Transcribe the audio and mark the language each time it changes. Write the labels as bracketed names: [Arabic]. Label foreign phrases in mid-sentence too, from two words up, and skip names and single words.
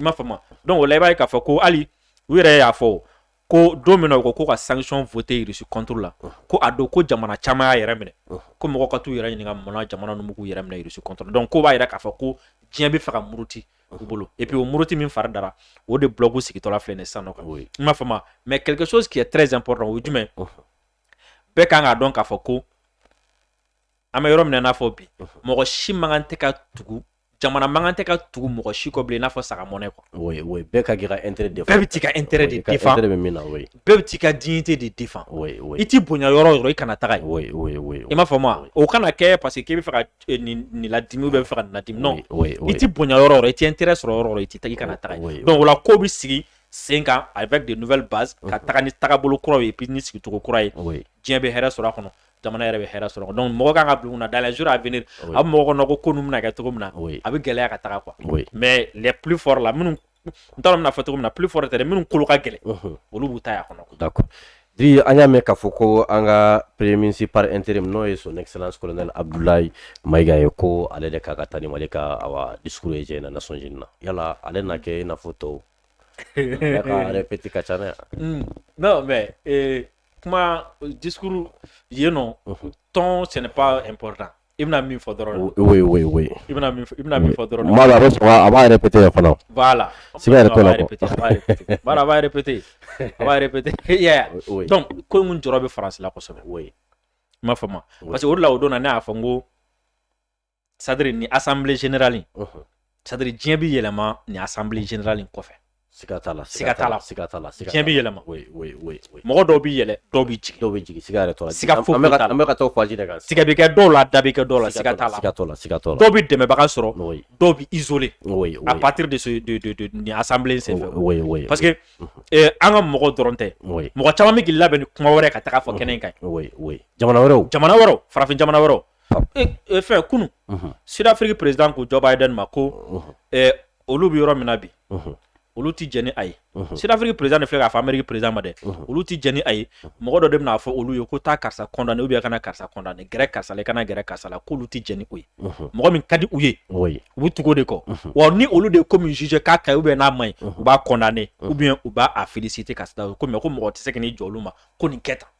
[Bambara] m'a faamu donc o la i b'a ye k'a fɔ ko hali u yɛrɛ y'a fɔ ko don min na u ko ka [French] sanction voter [Bambara] Russie contre la ko a don ko jamana caman y'a yɛrɛ minɛ ko mɔgɔ ka t'u yɛrɛ ɲininka mun jamana ninnu b'u yɛrɛ minɛ Russie contre donc ko b'a yira k'a fɔ ko diɲɛ bɛ fɛ ka muruti u bolo [French] et puis [Bambara] o muruti min fari dara o de bloc sigitɔla filɛ nin sisan nɔ kan i m'a faamu [French] mais quelque chose qui est très important [Bambara] o ye jumɛn bɛɛ kan k'a dɔn k'a fɔ ko an bɛ yɔrɔ min na i n'a fɔ bi mɔgɔ si man kan tɛ ka tugu jamana man kan tɛ ka tugu mɔgɔ si kɔ bilen i n'a fɔ saga mɔnɛ quoi bɛɛ ka k'i ka [French] intérêt défend [Bambara] bɛɛ bɛ t'i ka intérêt de défend intérêt bɛ min na bɛɛ bɛ t'i ka dignité de défend i t'i bonya yɔrɔ o yɔrɔ i kana taga yen i m'a faamu o kana kɛ [French] parce que [Bambara] k'i bɛ fɛ ka nin ladimi [French] ou bien [Bambara] i bɛ fɛ ka nin ladimi non i t'i bonya yɔrɔ o yɔrɔ i t'i intérêt sɔrɔ yɔrɔ o yɔrɔ i t'i kana taga yen donc o la ko bɛ sigi sen kan [French] avec de nouvelles bases [Bambara] ka taga ni tagabolo kuraw ye puis ni sigicogo kura ye diɲɛ bɛ hɛrɛ sɔrɔ a kɔnɔ jamana yɛrɛ bɛ hɛrɛ sɔrɔ donc mɔgɔ kan ka bila mun na [French] dans les jours à venir [Bambara] a bɛ mɔgɔ kɔnɔ ko ninnu bɛna kɛ cogo min na a bɛ gɛlɛya ka taga quoi [French] mais les plus forts [Bambara] la minnu n t'a dɔn bɛna fɔ cogo min na [French] plus forts [Bambara] tɛ dɛ minnu kolo ka gɛlɛn olu b'u ta y'a kɔnɔ. d'accord Diri an y'a mɛn k'a fɔ ko an ka [French] premier ministre par intérim [Bambara] n'o ye [French] son excellence colonel [Bambara] Abdoulaye Mayiga ye ko ale de ka taa ni Mali ka discours ye jɛ na Nations Unies na yala ale na kɛ i n'a fɔ tɔw bɛɛ ka répéter ka ca n'a [French] non mais [Bambara] kuma discours yen nɔ ton [French] ce n'est pas important [Bambara] i bɛna min fɔ dɔrɔn oui i bɛna min fɔ dɔrɔn maa a bɛ sɔn a b'a répéter fana voilà siga yɛrɛ t'o la a b'a répéter yeah donc ko mun jɔrɔ bɛ France la kosɛbɛ i m'a faamu [French] parce que [Bambara] o de la o don na ne y'a fɔ n ko [French] c'est à dire [Bambara] ni [French] assemblée générale c'est à dire [Bambara] diɲɛ bɛ yɛlɛma ni [French] assemblée générale [Bambara] kɔfɛ siga t'a la diɲɛ bɛ yɛlɛma mɔgɔ dɔw bɛ yɛlɛ dɔw bɛ jigin siga yɛrɛ t'o la siga foyi t'a la an bɛ ka taa faji de kan siga bɛ kɛ dɔw la da bɛ kɛ dɔw la siga t'a la dɔw bɛ dɛmɛbaga sɔrɔ dɔw bɛ [French] isolé à partir de [Bambara] ni assemblée senfɛ [French] parce que [Bambara] an ka mɔgɔ dɔrɔn tɛ mɔgɔ caman bɛ k'i labɛn ni kuma wɛrɛ ka taga fɔ kɛnɛ in kan jamana wɛrɛw farafin jamana wɛrɛw fɛn kunu Sud-Afrique président ko Joe Biden ma ko olu bɛ yɔrɔ min na bi olu ti jɛni a ye Sud-Afrique président de filɛ k'a fɔ Amérique président ma dɛ olu ti jɛni a ye mɔgɔ dɔ de bɛna fɔ olu ye ko taa karisa [French] condamné ou bien [Bambara] kana karisa condamné gɛrɛ karisa la i kana gɛrɛ karisa la k'olu ti jɛni o ye mɔgɔ min ka di u ye u bɛ tugu o de kɔ wa ni olu de ko min juge k'a ka ɲi [French] ou bien [Bambara] n'a man ɲi u b'a [French] condamné ou bien [Bambara] u b'a féliciter ka sida ko mais ko mɔgɔ tɛ se ka n'i jɔ olu ma ko nin kɛ tan